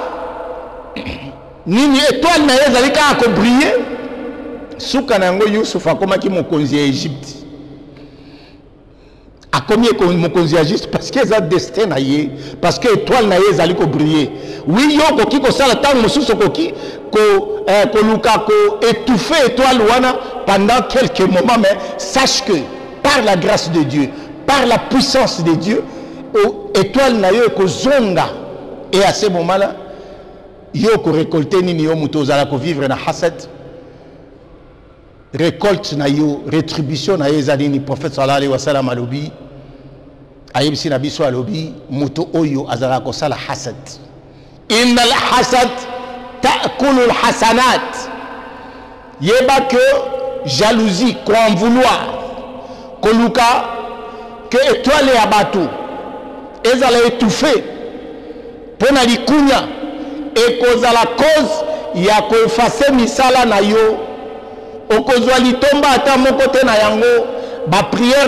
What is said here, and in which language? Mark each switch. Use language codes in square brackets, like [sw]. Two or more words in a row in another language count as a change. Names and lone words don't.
[ln] nini étoile na ye ezali kaka kobriller suka na yango Youssouf akomaki mokonzi ya Egypte akomi mokonzi ya Egypte parce que eza destin na ye [fr] parce que [ln] étoile na ye ezali kobriller oui yo koki kosala ntango mosusu koki koluka ko étouffer étoile wana [fr] pendant quelques moments, mais sache que par la grâce de Dieu, par la puissance de Dieu, [ln] étoile na yo ko zonga [fr] et à ce moment-là [ln] yo ko récolter nini yo muto zala ko vivre na hasad récolte na yo rétribution na ezali ni prophète [ar] صلى الله عليه وسلم [ln] alobi ayebisi na biso alobi muto oyo azala ko sala hasad [ar] إن الحسد تأكل الحسنات [ln] yeba que jalousie ko [fr] en vouloir [ln] koluka que étoile ya bato ezala étouffé pona likunya et kozala cause ya ko effacer misala na yo okozwa litomba ata moko te na yango ba prière